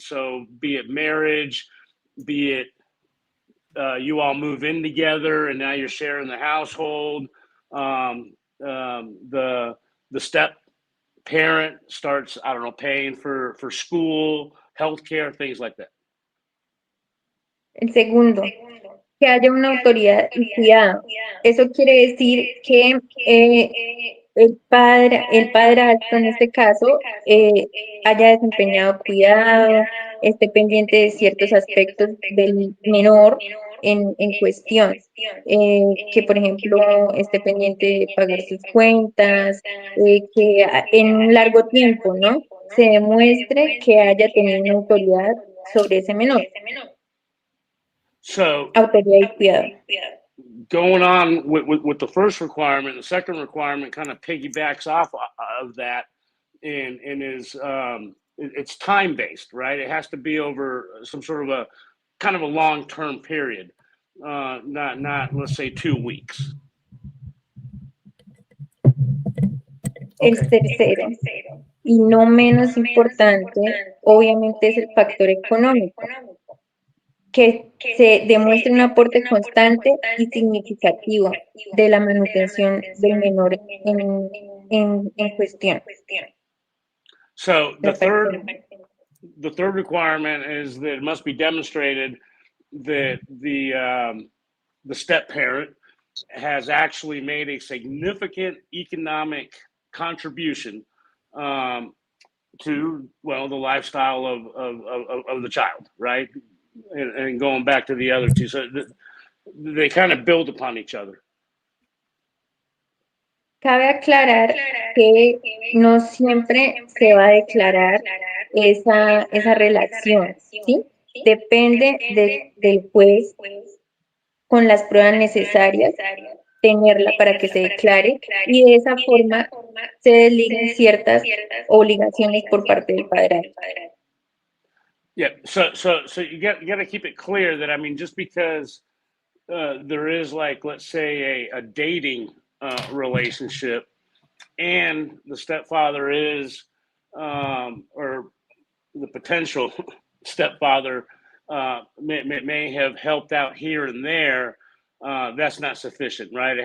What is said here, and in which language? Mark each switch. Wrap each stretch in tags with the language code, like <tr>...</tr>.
<en>So be it marriage, be it you all move in together and now you're sharing the household. The step parent starts, I don't know, paying for school, healthcare, things like that.</en> <es>El segundo, que haya una autoridad y cuidado. Eso quiere decir que el padrastro en este caso haya desempeñado cuidado, esté pendiente de ciertos aspectos del menor en cuestión, que por ejemplo esté pendiente de pagar sus cuentas, que en un largo tiempo, ¿no?, se demuestre que haya tenido una autoridad sobre ese menor.</es> <en>So</en> <es>autoridad y cuidado.</es> <en>Going on with the first requirement, the second requirement kind of piggybacks off of that and is it's time based, right? It has to be over some sort of a kind of a long-term period, not let's say 2 weeks.</en> <es>El tercero, y no menos importante, obviamente es el factor económico, que se demuestre un aporte constante y significativo de la manutención del menor en cuestión.</es> <en>So the third requirement is that it must be demonstrated that the step parent has actually made a significant economic contribution to, well, the lifestyle of the child, right? And going back to the other two. So they kind of build upon each other.</en> <es>Cabe aclarar que no siempre se va a declarar esa relación, ¿sí? Depende del juez con las pruebas necesarias, tenerla para que se declare y de esa forma se desliguen ciertas obligaciones por parte del padrastro.</es> <en>Yeah, so you got to keep it clear that, I mean, just because there is, like, let's say a dating relationship, and the stepfather is, or the potential stepfather may have helped out here and there, that's not sufficient, right?</en>